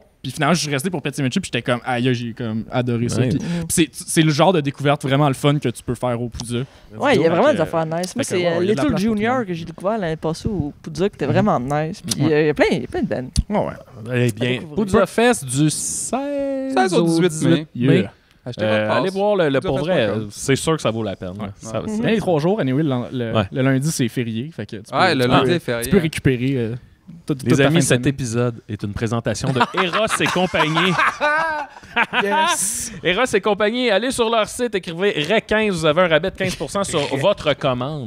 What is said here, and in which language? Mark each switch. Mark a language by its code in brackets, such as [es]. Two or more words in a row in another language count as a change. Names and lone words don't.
[fr] Puis finalement, je suis resté pour Pet Sematary puis j'étais comme, aïe, j'ai comme adoré ça. Ouais. Puis c'est le genre de découverte vraiment le fun que tu peux faire au Poudja. Ouais, il y a vraiment des Fait affaires nice. Moi, fait que, c'est ouais, il y a de la Little place pour tout le Junior monde. que j'ai découvert l'année passée au Poudja qui était vraiment nice. Puis il y a plein de bands. Ouais. Eh bien, découvrir. Poudja Fest du 16 au 18 mai. mai. Achetez votre passe. Allez voir le Poudja pour vrai, Fest.com. c'est sûr que ça vaut la peine. là. Ouais. Ça- C'est ça- bien les 3 jours. Anyway, Ouais. le lundi, c'est férié. Fait que tu peux, Ouais, le tu lundi peux- est férié. tu peux récupérer toute Les ta fin amis, de cet semaine. épisode est une présentation de Eros et compagnie. Yes! Eros et compagnie, allez sur leur site, écrivez RAI15, vous avez un rabais de 15% sur votre commande.